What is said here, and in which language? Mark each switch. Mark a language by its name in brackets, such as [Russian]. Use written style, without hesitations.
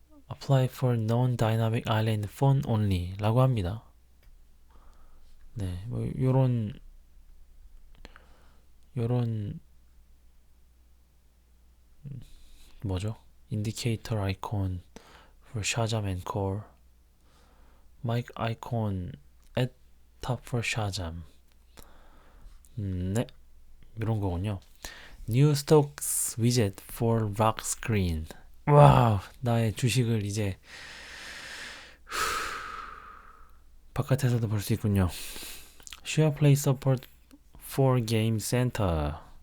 [English] Apply for non-dynamic island phone only [Korean] 라고 합니다. 네, 뭐 요런 뭐죠? Indicator icon [English] for Shazam and Core. Mic icon at top for Shazam. [Korean] 네, 이런 거군요. [English] New stocks widget for lock screen. [Korean] 와우, 나의 주식을 이제 바깥에서도 볼 수 있군요. [English] Share Play support for Game Center.